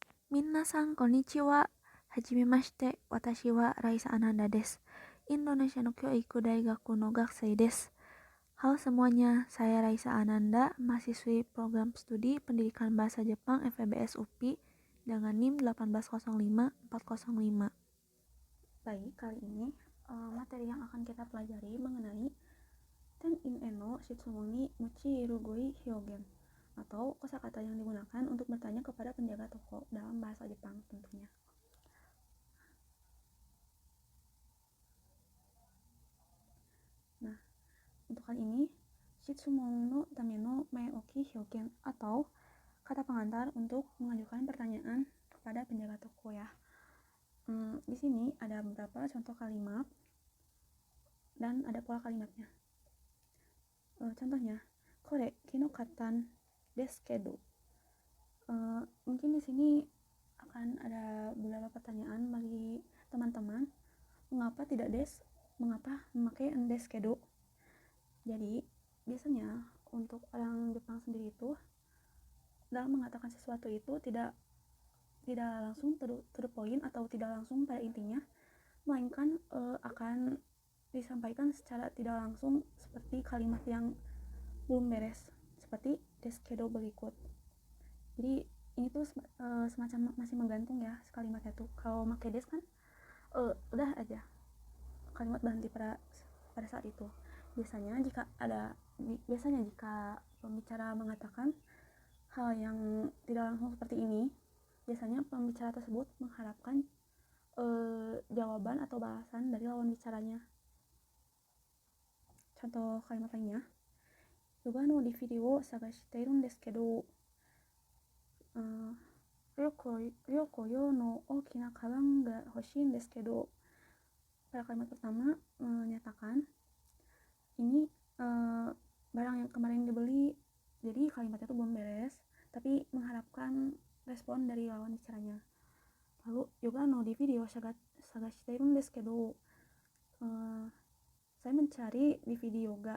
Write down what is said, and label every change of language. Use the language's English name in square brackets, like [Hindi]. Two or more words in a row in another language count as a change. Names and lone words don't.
[Japanese] みなさんこんにちは。はじめまして. Watashi wa Raisa Ananda desu. Indonesia の教育大学の学生です. [Indonesian] Halo semuanya, saya Raisa Ananda, mahasiswi program studi Pendidikan Bahasa Jepang FEBS UPI dengan NIM 1805405. Baik, kali ini materi yang akan kita pelajari mengenai [Japanese] 店員への質問に用いる語彙表現, [Indonesian] atau kosakata yang digunakan untuk bertanya kepada penjaga toko dalam bahasa Jepang tentunya. Nah, untuk kali ini [Japanese] 質問のための前置き表現, [Indonesian] atau kata pengantar untuk mengajukan pertanyaan kepada penjaga toko ya. Di sini ada beberapa contoh kalimat dan ada pola kalimatnya. Contohnya, [Japanese] これ昨日買ったんですけど. [Indonesian] Mungkin di sini akan ada beberapa pertanyaan bagi teman-teman. Mengapa tidak mengapa memakai [Japanese] ですけど? [Indonesian] Jadi biasanya untuk orang Jepang sendiri itu dalam mengatakan sesuatu itu tidak langsung [English] to the point [Indonesian] atau tidak langsung pada intinya, melainkan akan disampaikan secara tidak langsung seperti kalimat yang belum beres, seperti [Japanese] ですけど [Indonesian] berikut. Jadi ini tuh semacam masih menggantung ya kalimatnya tuh. Kalau pakai des kan udah aja kalimat berhenti pada saat itu. Biasanya jika pembicara mengatakan hal yang tidak langsung seperti ini, biasanya pembicara tersebut mengharapkan jawaban atau balasan dari lawan bicaranya. Contoh kalimat lainnya, [Japanese] ヨガのDVDを探しているんですけど、旅行用の大きなかばんが欲しいですけど. [Indonesian] Pada kalimat pertama menyatakan ini barang yang kemarin dibeli, jadi kalimatnya itu belum beres, tapi mengharapkan respon dari lawan bicaranya. [Japanese] Lalu ヨガのDVDを探しているんですけど, [Indonesian] saya mencari DVD yoga.